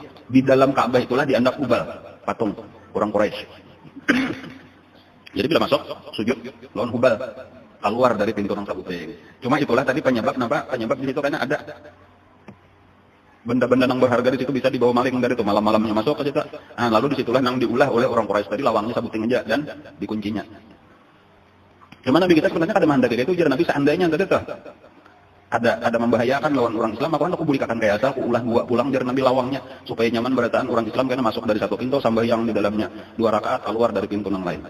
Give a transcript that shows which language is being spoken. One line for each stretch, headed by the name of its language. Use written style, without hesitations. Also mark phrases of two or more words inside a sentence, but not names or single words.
Indonesian: Di dalam Ka'bah itulah dianggap Hubal, patung orang Quraisy.
Banjar: Jadi bila masuk, sujud lawan Hubal, keluar dari pintu nang sabuting.
Indonesian: Cuma itulah tadi penyebab kenapa? Penyebab di situ karena ada benda-benda yang berharga di situ bisa dibawa maling dari itu, malam-malamnya masuk ke situ.
Banjar: Nah, lalu disitulah yang diulah oleh orang Quraisy tadi, lawangnya sabuting aja dan dikuncinya. Cuma Nabi kita sebenarnya kada mandiri itu jar Nabi seandainya tadi tuh ada membahayakan lawan orang Islam, maka aku bulikakan kayak asal, aku ulah 2 pulang jar Nabi lawangnya supaya nyaman berataan orang Islam karena masuk dari satu pintu sambayang di dalamnya 2 rakaat, keluar dari pintu yang lain.